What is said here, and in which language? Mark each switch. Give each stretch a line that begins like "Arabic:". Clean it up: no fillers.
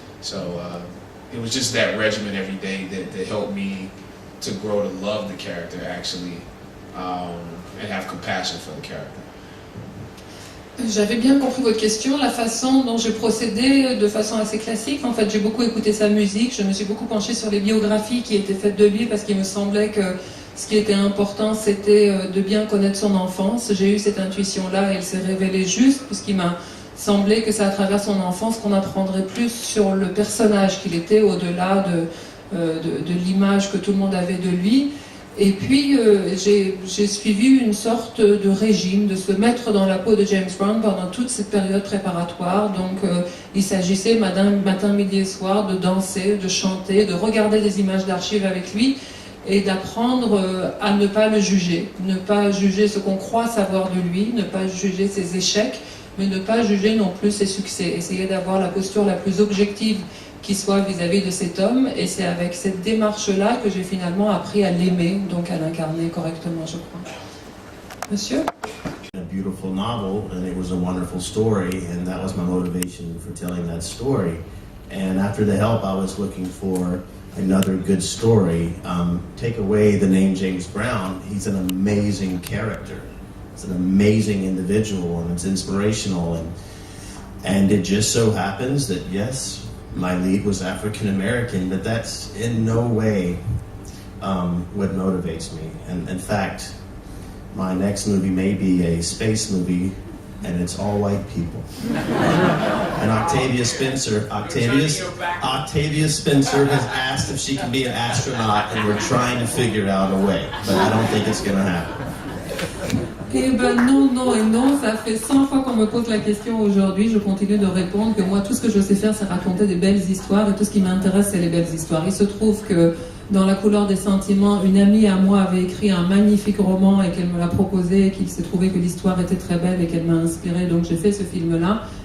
English: So it was just that regimen every day that helped me to grow to love the character actually, and have compassion for the character.
French: J'avais bien compris votre question, la façon dont j'ai procédé de façon assez classique. En fait, j'ai beaucoup écouté sa musique, je me suis beaucoup penchée sur les biographies qui étaient faites de lui parce qu'il me semblait que ce qui était important, c'était de bien connaître son enfance. J'ai eu cette intuition-là et elle s'est révélée juste puisqu'il m'a semblé que c'est à travers son enfance qu'on apprendrait plus sur le personnage qu'il était au-delà de l'image que tout le monde avait de lui. Et puis j'ai suivi une sorte de régime, de se mettre dans la peau de James Brown pendant toute cette période préparatoire. Donc il s'agissait matin, midi et soir de danser, de chanter, de regarder des images d'archives avec lui et d'apprendre à ne pas le juger. Ne pas juger ce qu'on croit savoir de lui, ne pas juger ses échecs, mais ne pas juger non plus ses succès. Essayer d'avoir la posture la plus objective qui soit vis-à-vis de cet homme, et c'est avec cette démarche-là que j'ai finalement appris à l'aimer, donc à l'incarner correctement, je crois. Monsieur?
English: A beautiful novel, and it was a wonderful story, and that was my motivation for telling that story. And after The Help, I was looking for another good story. Take away the name James Brown, he's an amazing character. It's an amazing individual, and it's inspirational, and it just so happens that, yes, my lead was African American, but that's in no way what motivates me. And in fact, my next movie may be a space movie, and it's all white people. And Octavia Spencer has asked if she can be an astronaut, and we're trying to figure out a way, but I don't think it's going to happen.
French: Eh ben non, non et non, ça fait 100 fois qu'on me pose la question aujourd'hui, je continue de répondre que moi tout ce que je sais faire c'est raconter des belles histoires et tout ce qui m'intéresse c'est les belles histoires. Il se trouve que Dans La couleur des sentiments, une amie à moi avait écrit un magnifique roman et qu'elle me l'a proposé, et qu'il s'est trouvé que l'histoire était très belle et qu'elle m'a inspirée, donc j'ai fait ce film-là.